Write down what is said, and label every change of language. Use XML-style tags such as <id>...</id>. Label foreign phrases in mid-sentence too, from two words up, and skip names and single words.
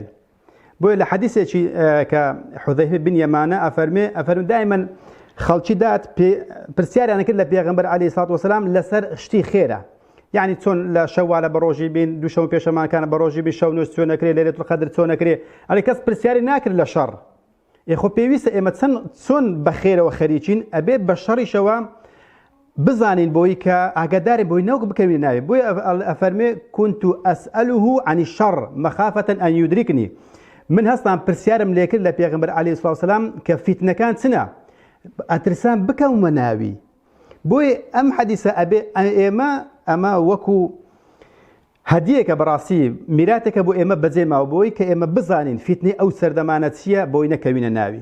<ckb>بۆیە لە حەدیثێکی کە حوذەیفە بن یەمانە ئەفەرمێ دایمەن خەڵکی دات پرسیاریان کرد لە پێغەمبەر</ckb> <ar>عەلەیهی سەڵات وەسەلام</ar> <ckb>لەسەر شتی خێرە، یعنی چۆن لە شەوالە بە ڕۆژی بین، دوو شەو پێشەمانکانە بە ڕۆژی بین، شەو نوێژ چۆن نەکرێ،</ckb> <ar>لەیلەتوڵ قەدر</ar> <ckb>چۆن نەکرێ. ئەڵێ کەس پرسیاری ناکرد لە شەڕ. خۆ پێویستە ئێمە چۆن بە خێرەوە خەریکین، ئەبێ بە شەڕیشەوە بزانین بۆی کە ئاگادارین بۆی نەوەک بکەوین ناوێ.</ckb> <ar>بۆی ئەفەرمێ كنت أسأله عن الشر مخافة أن يدركني.</ar> <ckb>من هەستان پرسیارم لێ کرد لە پێغەمبەر</ckb> <ar>عەلەیهی سەڵات وسەلام</ar> <ckb>کە فیتنەکان چنە، ئەترسان بکەومە ناوی. بۆی ئەم حەدیثە ئەبێ ئەمە وەکو هەدیەکە بەڕاستی میراتێکە بۆ ئێمە بەجێماوە بۆی کە ئێمە بزانین فیتنەی ئەو سەردەمانە چییە بۆی نەکەوینە ناوی.</ckb>